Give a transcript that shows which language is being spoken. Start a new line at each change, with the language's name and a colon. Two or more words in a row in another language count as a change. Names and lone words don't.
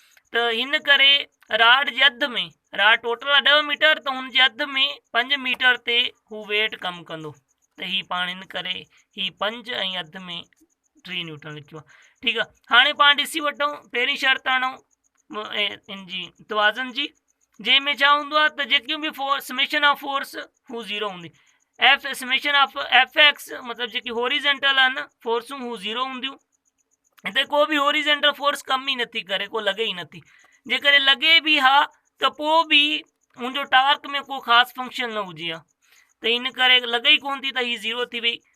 Sindhi: त हिन करे राड जे अध में, राड टोटल आहे 10 मीटर, त हुन जे अध में 5 मीटर ते हू वेट कमु कंदो। त ही पाण हिन करे ही 5 ऐं अध में 3 न्यूटन लिखियो आहे। ठीकु आहे, हाणे पाण ॾिसी वठूं पहिरीं शर्त आणूं इन जी तवाज़न जी, जंहिंमें छा हूंदो आहे त जेकियूं बि फोर्स,
English: summation of force
Sindhi: हू ज़ीरो हूंदी।
English: F summation of F x
Sindhi: मतिलबु जेकी हॉरिजेंटल आहिनि फोर्सूं हू ज़ीरो हूंदियूं। हिते को बि
English: horizontal force
Sindhi: कम ई नथी करे, को लॻे ई नथी। जेकॾहिं लॻे बि हा त पोइ बि हुनजो टार्क में को ख़ासि फंक्शन न हुजे हा, त इन करे लॻे ई कोन थी त हीअ ज़ीरो थी वई।